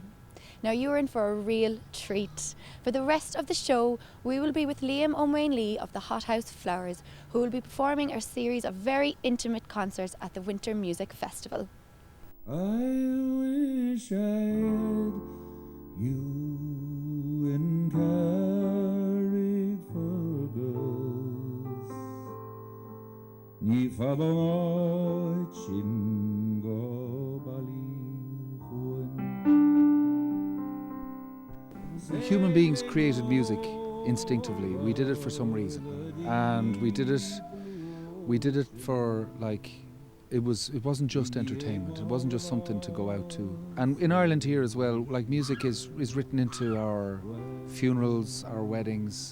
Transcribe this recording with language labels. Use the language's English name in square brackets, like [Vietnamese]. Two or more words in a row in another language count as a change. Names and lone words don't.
[English] Now, you are in for a real treat. For the rest of the show, we will be with OMaonla of the Hothouse Flowers, who will be performing a series of very intimate concerts at the Winter Music Festival. I wish I had you in Carrickfergus, [Irish] ní fadóid sin go Ballyhuin. [English] Human beings created music instinctively. We did it for some reason, and we did it for it wasn't just entertainment. It wasn't just something to go out to. And in Ireland here as well, music is written into our funerals, our weddings.